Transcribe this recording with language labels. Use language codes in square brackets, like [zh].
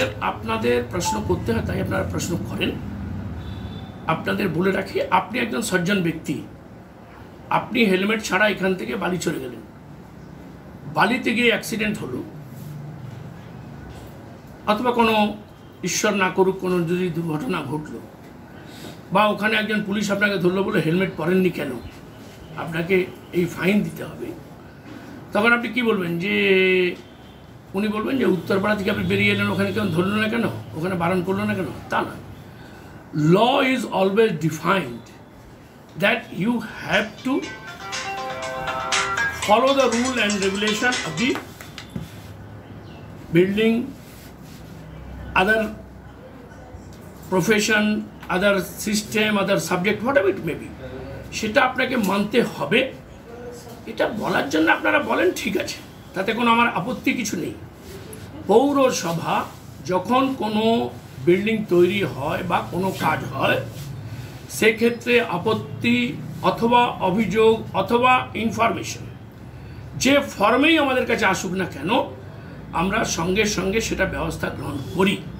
[bn] আপনাদের প্রশ্ন করতে হয়, তাই আপনারা প্রশ্ন করেন। আপনাদের বলে রাখি, আপনি একজন সজ্জন ব্যক্তি, আপনি হেলমেট ছাড়া এখান থেকে বালি চলে গেলেন, বালিতে গিয়ে অ্যাক্সিডেন্ট হলো অথবা কোনো ঈশ্বর না করুক কোনো যদি দুর্ঘটনা ঘটলো, বা ওখানে একজন পুলিশ আপনাকে ধরলো বলে হেলমেট পরেননি কেন, আপনাকে এই ফাইন দিতে হবে, তখন আপনি কি বলবেন? যে উনি বলবেন যে উত্তরপাড়া থেকে আপনি বেরিয়ে এলেন, ওখানে কেউ ধরলো না কেন, ওখানে বারণ করলো না কেন? তা না। [en] Law is always defined that you have to follow the rule and regulation of the building, other profession, other system, other subject, whatever it may be, [bn] সেটা আপনাকে মানতে হবে। এটা বলার জন্য আপনারা বলেন, ঠিক আছে, তাতে কোনো আমার আপত্তি কিছু নেই। পৌরসভা যখন কোনো বিল্ডিং তৈরি হয় বা কোনো কাজ হয়, সেক্ষেত্রে আপত্তি অথবা অভিযোগ অথবা ইনফরমেশন যে ফর্মেই আমাদের কাছে আসুক না কেন, আমরা সঙ্গে সঙ্গে সেটা ব্যবস্থা গ্রহণ করি।